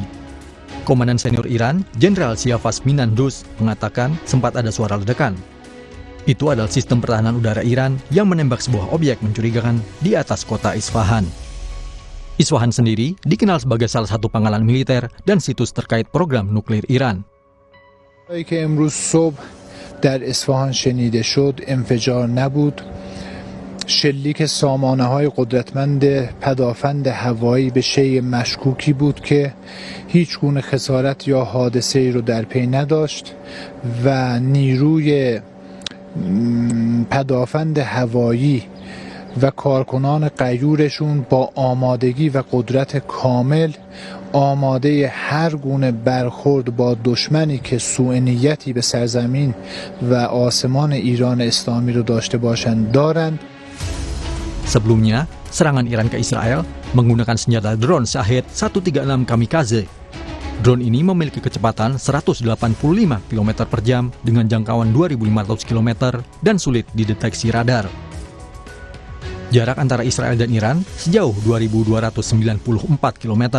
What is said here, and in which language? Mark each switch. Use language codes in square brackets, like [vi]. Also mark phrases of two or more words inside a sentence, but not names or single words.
[id] Komandan senior Iran, Jenderal Siafaz Minandus, mengatakan sempat ada suara ledakan. Itu adalah sistem pertahanan udara Iran yang menembak sebuah objek mencurigakan di atas kota Isfahan. Isfahan sendiri dikenal sebagai salah satu pangkalan militer dan situs terkait program nuklir Iran. [fa] در اصفهان شنیده شد انفجار نبود شلیک سامانه‌های قدرتمند پدافند هوایی به شیء مشکوکی بود که هیچ گونه خسارت یا حادثه‌ای رو در پی نداشت و نیروی پدافند هوایی و کارکنان غیورشون با آمادگی و قدرت کامل آماده هر گونه برخورد با دشمنی که سوء نیتی به سرزمین و آسمان ایران اسلامی رو داشته باشند دارند. [id] Sebelumnya, serangan Iran ke Israel menggunakan senjata drone Shahed 136 Kamikaze. Drone ini memiliki kecepatan 185 km per jam dengan jangkauan 2.500 km dan sulit dideteksi radar. Jarak antara Israel dan Iran sejauh 2.294 km.